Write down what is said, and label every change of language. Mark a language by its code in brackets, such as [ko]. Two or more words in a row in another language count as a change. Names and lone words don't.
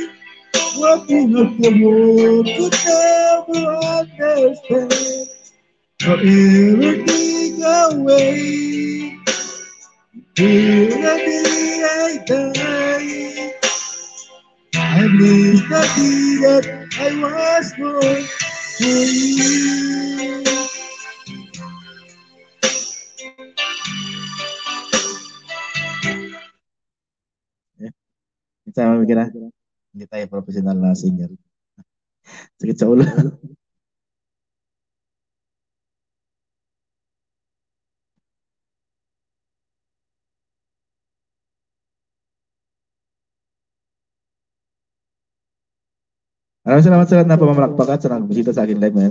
[en] What you have the world could never understand, forever take away. Till the day I die, I believe that I was born for you. [tl] Sama kira hindi tayo professional na singer. Sakit sa ulo. Maraming salamat sa lahat na pamamalakpak at sa nagbisita sa akin live ngayon.